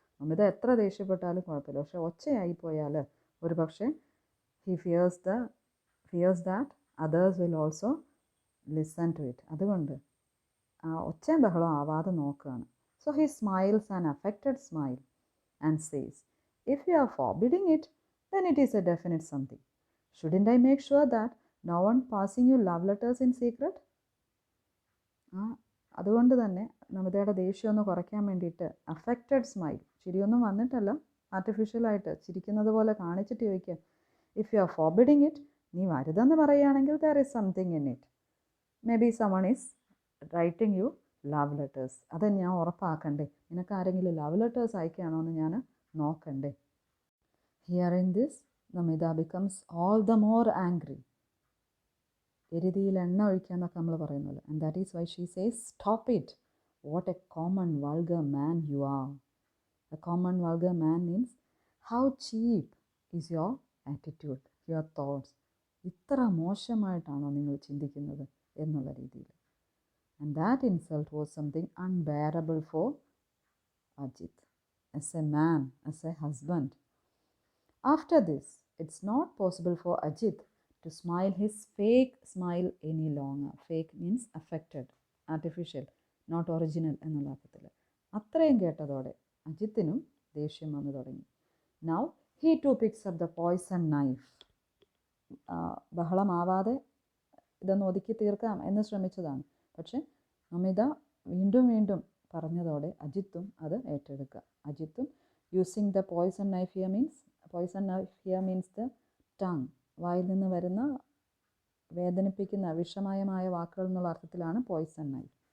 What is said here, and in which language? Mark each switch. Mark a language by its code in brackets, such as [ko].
[ml] നമിത എത്ര ദേഷ്യപ്പെട്ടാലും കുഴപ്പമില്ല, പക്ഷെ ഒച്ചയായിപ്പോയാൽ ഒരു പക്ഷേ [en] He fears that others will also listen to it. [ml] അതുകൊണ്ട് ആ ഒച്ചയും ബഹളം ആവാതെ നോക്കുകയാണ്. [en] So he smiles an affected smile and says, if you are forbidding it then it is a definite something. Shouldn't I make sure that no one passing you love letters in secret? [ml] അതുകൊണ്ട് തന്നെ നമിതയുടെ ദേഷ്യം ഒന്ന് കുറയ്ക്കാൻ വേണ്ടിയിട്ട് affected smile, ചിരിയൊന്നും വന്നിട്ടല്ല, ആർട്ടിഫിഷ്യലായിട്ട് ചിരിക്കുന്നത് പോലെ കാണിച്ചിട്ട് ചോദിക്കുക, [en] if you are forbidding it, [ml] നീ വരുതെന്ന് പറയുകയാണെങ്കിൽ [en] There is something in it. May be someone is writing you love letters. [ml] അത് ഞാൻ ഉറപ്പാക്കണ്ടേ? നിനക്ക് ആരെങ്കിലും ലവ് ലെറ്റേഴ്സ് അയക്കുകയാണോ എന്ന് ഞാൻ നോക്കണ്ടേ? [en] Hearing this, Nomida becomes all the more angry. [ml] എരുതിയിൽ എണ്ണ ഒഴിക്കുക എന്നൊക്കെ നമ്മൾ പറയുന്നത്. [en] And that is why she says, stop it. What a common vulgar man you are. A common vulgar man means how cheap is your attitude, your thoughts. [ml] ഇത്ര മോശമായിട്ടാണോ നിങ്ങൾ ചിന്തിക്കുന്നത് എന്നുള്ള രീതിയിൽ. [en] And that insult was something unbearable for Ajit as a man, as a husband. After this, it's not possible for Ajit to smile his fake smile any longer. Fake means affected, artificial, not original [ml] എന്നുള്ള അർത്ഥത്തിൽ. അത്രയും കേട്ടതോടെ അജിത്തിനും ദേഷ്യം വന്നു തുടങ്ങി. [en] Now he too picks up the poison knife. [ml] ബഹളമാവാതെ ഇതൊന്ന് ഒതുക്കി തീർക്കാം എന്ന് ശ്രമിച്ചതാണ്. പക്ഷെ നമിത വീണ്ടും പറഞ്ഞതോടെ അജിത്തും അത് ഏറ്റെടുക്കുക. [en] അജിത്തും using the poison knife here means, poison knife here means the tongue, [ml] വായിൽ നിന്ന് വരുന്ന വേദനിപ്പിക്കുന്ന വിഷമയമായ വാക്കുകൾ എന്നുള്ള അർത്ഥത്തിലാണ് [en] Poison knife.